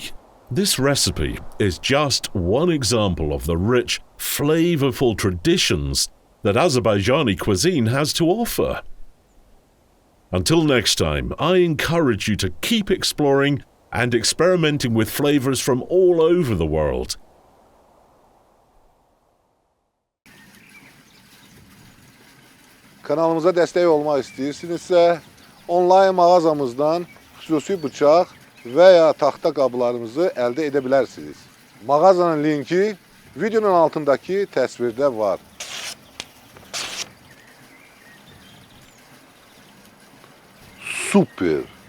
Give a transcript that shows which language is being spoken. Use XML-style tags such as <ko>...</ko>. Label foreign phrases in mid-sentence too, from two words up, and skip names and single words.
<en>This recipe is just one example of the rich, flavorful traditions that Azerbaijani cuisine has to offer. Until next time, I encourage you to keep exploring and experimenting with flavors from all over the world.</en> <az>Kanalımıza dəstək olmaq istəyirsinizsə, onlayn mağazamızdan xüsusi bıçaq və ya taxta qablarımızı əldə edə bilərsiniz. Mağazanın linki videonun altındakı təsvirdə var. Super!</az>